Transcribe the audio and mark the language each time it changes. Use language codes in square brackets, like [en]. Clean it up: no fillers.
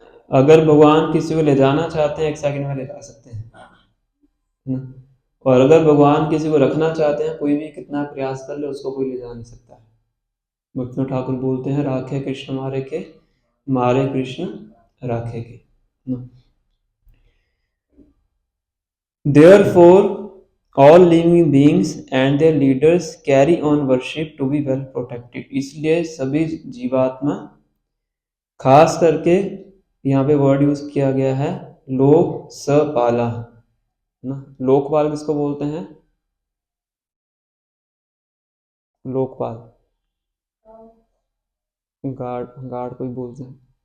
[hi] अगर भगवान किसी को ले जाना चाहते हैं 1 सेकंड में ले जा सकते हैं ना, और अगर भगवान किसी को रखना चाहते हैं, कोई भी कितना प्रयास कर ले उसको कोई ले जा नहीं सकता है। भक्तिनाथ ठाकुर बोलते हैं, [bn] राखे कृष्ण मारे के, मारे कृष्ण राखे के। [en] Therefore, all living beings and their leaders carry on worship to be well protected. [hi] इसलिए सभी जीवात्मा, खास करके यहाँ पे वर्ड यूज किया गया है लोक सपाला ना। लोकपाल किसको बोलते हैं? लोकपाल, गार्ड, गार्ड कोई बोलते हैं।